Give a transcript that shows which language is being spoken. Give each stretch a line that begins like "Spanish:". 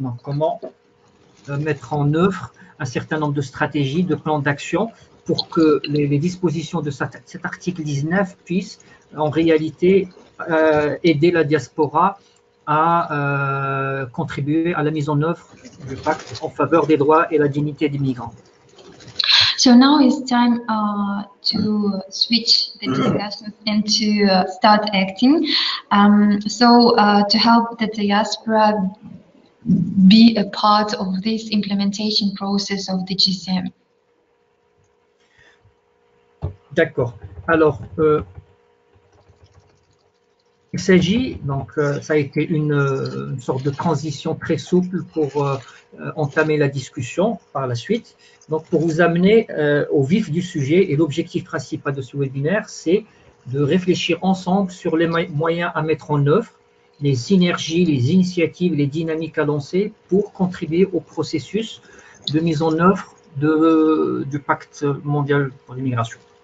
French: Donc, comment mettre en œuvre un certain nombre de stratégies, de plans d'action pour que les dispositions de cet article 19 puissent en réalité aider la diaspora à contribuer à la mise en œuvre du pacte en faveur des droits et la dignité des migrants.
English: So now it's time to switch the discussion and to start acting. To help the diaspora be a part of this implementation process of the GCM.
French: D'accord. Alors, il s'agit, donc ça a été une sorte de transition très souple pour entamer la discussion par la suite. Donc pour vous amener au vif du sujet, et l'objectif principal de ce webinaire, c'est de réfléchir ensemble sur les moyens à mettre en œuvre, les synergies, les initiatives, les dynamiques à lancer pour contribuer au processus de mise en œuvre du pacte mondial pour l'immigration.